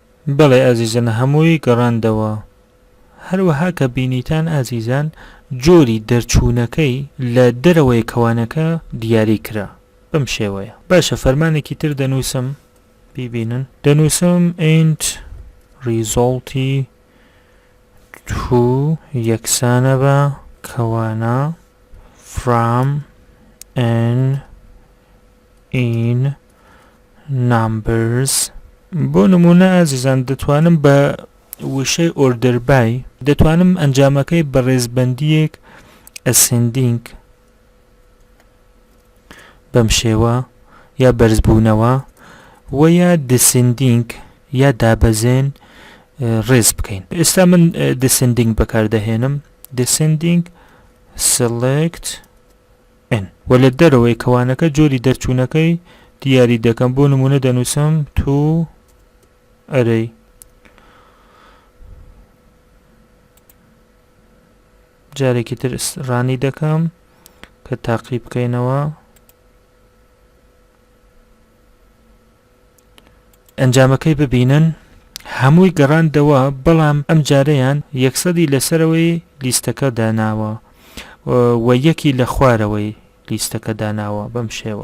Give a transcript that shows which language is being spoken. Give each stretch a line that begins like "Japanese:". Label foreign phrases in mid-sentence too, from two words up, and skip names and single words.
Central Kurdish: بەڵێ ئازیزان هەمووی گەڕاندەوە. هەروەها کە بینیتان ئازیزان جۆری دەرچوونەکەی لە دەرەوەی کەوانەکە دیاری کرا بەم شێوەیە. باشە فەرمانێکی تر دەنووسم بیبینن. دەنووسم
English: int resulti to
Central Kurdish: یەکسانە بە کەوانە
English: from n in numbers.
Central Kurdish: بۆ نمونە ئازیزان دەتوانم بە وشەی
English: order by
Central Kurdish: دەتوانم ئەنجامەکەی بە ڕێزبەندیەک ascending بەم شێوە یا بەرزبوونەوە و یا descending یا دابەزێن ڕێز بکەین. ئێستا من descending بەکاردەهێنم.
English: descending select n
Central Kurdish: و لە دەرەوەی کەوانەکە جۆری دەرچوونەکەی دیاری دەکەم. بۆ نمونە دەنووسم
English: to array.
Central Kurdish: جارێکی تر ڕانی دەکەم کە تاقی بکەینەوە. ئەنجامەکەی ببینن هەمووی گەڕاندەوە بەڵام ئەم جارەیان 100 لەسەرەوەی لیستەکە داناوە و 1 لە خوارەوەی لیستەکە داناوە بەم شێوە.